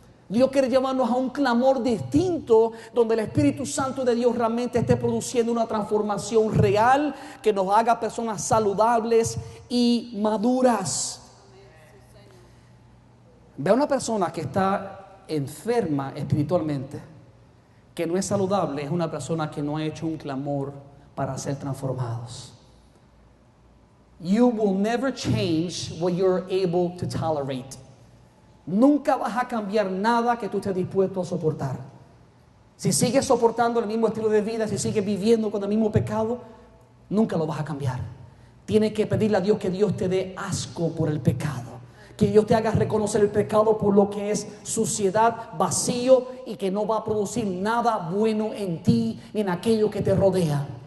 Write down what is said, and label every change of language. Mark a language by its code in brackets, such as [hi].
[es] Dios quiere llevarnos a un clamor distinto, donde el Espíritu Santo de Dios realmente esté produciendo una transformación real que nos haga personas saludables y maduras. Ve a una persona que está enferma espiritualmente, que no es saludable, es una persona que no ha hecho un clamor para ser transformados. [en] You will never change what you're able to tolerate. [es] Nunca vas a cambiar nada que tú estés dispuesto a soportar. Si sigues soportando el mismo estilo de vida, si sigues viviendo con el mismo pecado, nunca lo vas a cambiar. Tienes que pedirle a Dios que Dios te dé asco por el pecado. Que Dios te haga reconocer el pecado por lo que es suciedad, vacío, y que no va a producir nada bueno en ti ni en aquello que te rodea.